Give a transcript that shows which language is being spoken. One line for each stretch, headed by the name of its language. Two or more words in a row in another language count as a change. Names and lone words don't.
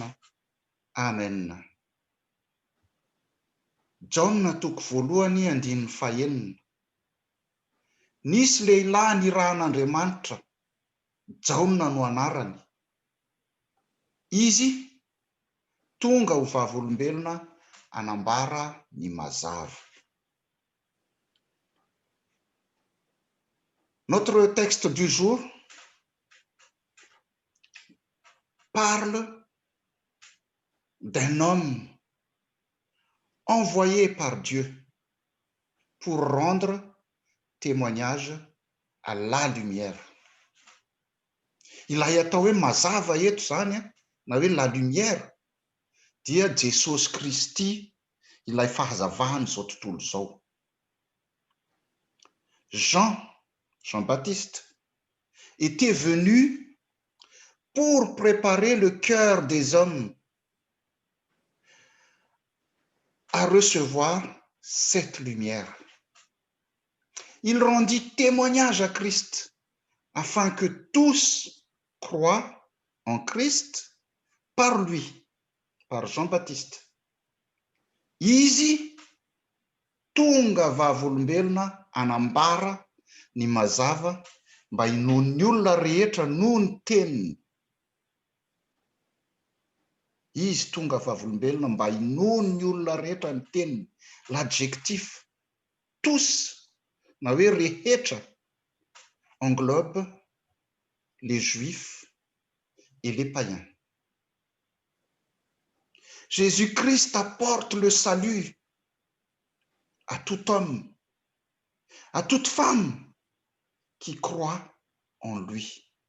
Malagasy: Amen. Jaona 1:1. Nisy lehilahy nirahan'Andriamanitra, Jaona no anarany. Izy tonga ho vavolombelona anambara ny mazava.
French: Notre texte du jour parle d'un homme envoyé par Dieu pour rendre témoignage à la lumière.
Malagasy: Ilay atao hoe mazava eto zany na hoe
French: la lumière
Malagasy: dia Jesosy Kristy, ilay fahazavahany zao tontolo zao.
French: Jean-Baptiste était venu pour préparer le cœur des hommes à recevoir cette lumière. Il rendit témoignage à Christ afin que tous croient en Christ par lui, par Jean-Baptiste.
Malagasy: Izy tonga vavolombelona anambara ny mazava mba hinon'ny olona rehetra noho ny teniny. Izy tonga vavolombelona mba hinon'ny olona rehetra ny teniny.
French: L'adjectif tous
Malagasy: na hoe rehetra
French: englobe les juifs et les païens. Jésus-Christ apporte le salut à tout homme, à toute femme qui croit en lui.